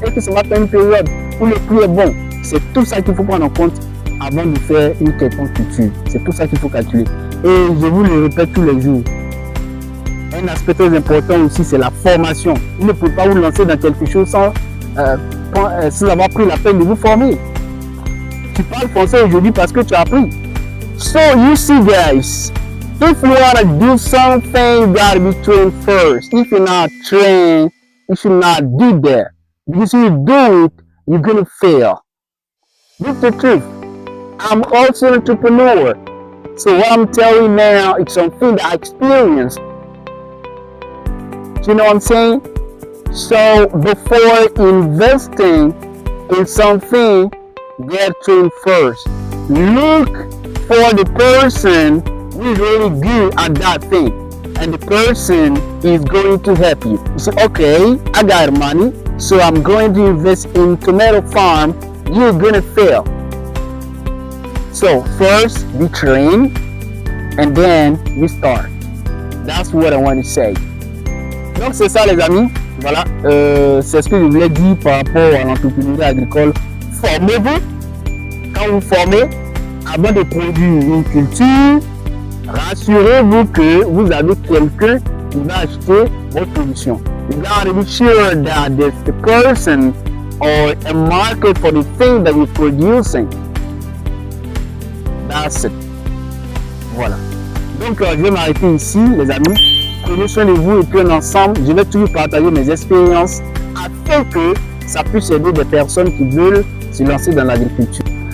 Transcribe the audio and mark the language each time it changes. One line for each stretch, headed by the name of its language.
French: Est-ce que ça va faire une période où le prix est bon? C'est tout ça qu'il faut prendre en compte avant de faire une quelconque culture. C'est tout ça qu'il faut calculer. Et je vous le répète tous les jours. Un aspect très important aussi, c'est la formation. Vous ne pouvez pas vous lancer dans quelque chose sans avoir pris la peine de vous former. Tu parles français aujourd'hui parce que tu as appris.
English: So you see guys, if you want to do something, you gotta be trained first. If you're not trained, you should not do that. Because if you do it, you're gonna fail. This is the truth. I'm also an entrepreneur. So what I'm telling you now, it's something that I experienced. You know what I'm saying? So before investing in something, get trained first. Look for the person who is really good at that thing, and the person is going to help you. You say, okay, I got money, so I'm going to invest in tomato farm. You're gonna fail. So first be trained, and then you start. That's what I want to say.
French: Donc c'est ça les amis. Voilà, c'est ce que je voulais dire par rapport à l'entrepreneuriat agricole. Formez-vous. Quand vous formez, avant de produire une culture, rassurez-vous que vous avez quelqu'un qui va acheter votre production.
English: You gotta be sure that there's a person or a market for the thing that you're producing. That's it. Voilà.
French: Donc je vais m'arrêter ici les amis. Prenez soin de vous et puis ensemble, je vais toujours partager mes expériences afin que ça puisse aider des personnes qui veulent se lancer dans l'agriculture.